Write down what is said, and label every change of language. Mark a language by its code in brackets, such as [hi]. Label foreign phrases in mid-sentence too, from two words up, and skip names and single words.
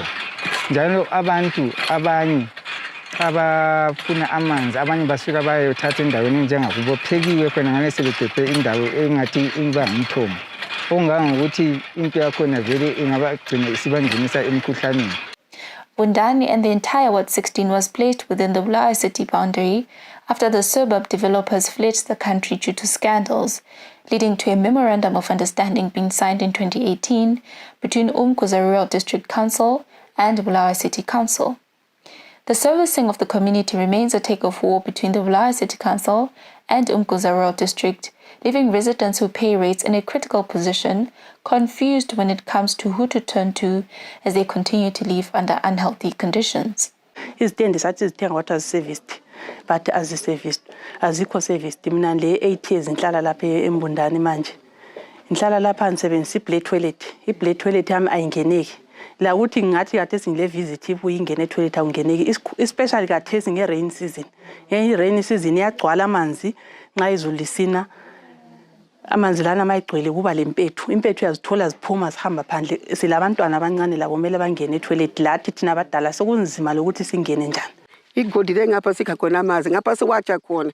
[nd] Njalo abantu abanye abafuna amanzi abanye basuka bayothatha endaweni njengakubo phekiwe khona ngale sebedephe indawo engathi iba ngumthomo. Ongangokuthi into yakhona vele ingabagcina isibangenisa emkhuhlaneni. [en] Mbundane and the entire Ward 16 was placed within the Bulawayo city boundary after the suburb developers fled the country due to scandals, leading to a memorandum of understanding being signed in 2018 between Umguza Rural District Council and Bulawayo City Council. The servicing of the community remains a tug-of-war between the Bulawayo City Council and Umguza Rural District, leaving residents who pay rates in a critical position, confused when it comes to who to turn to as they continue to live under unhealthy conditions. [nd] Izitendi sathi zithenga [en] water serviced, but serviced azikho serviced. [nd] Mina le 8 years ngihlala lapha eMbundane manje. Ngihlala lapha ngisebenzisa [en] i-blade toilet. I-blade toilet [nd] yami ayingeneki. La uthi ngathi kade singile visit ibuye ingene toilet awungeneki, especially kade singe [en] rain season. Rain season [nd] iyagcwala amanzi nxa izulu lisina. Amanzi lana mayigcwele kuba lempethu. Impethu yazithola ziphuma zihamba phandle. Silabantwana abancane labo kumele bangene toilet lathi thina abadala sokunzima lokuthi singene njani. Igodi ngapha sikha khona amanzi ngapha siwatsha khona.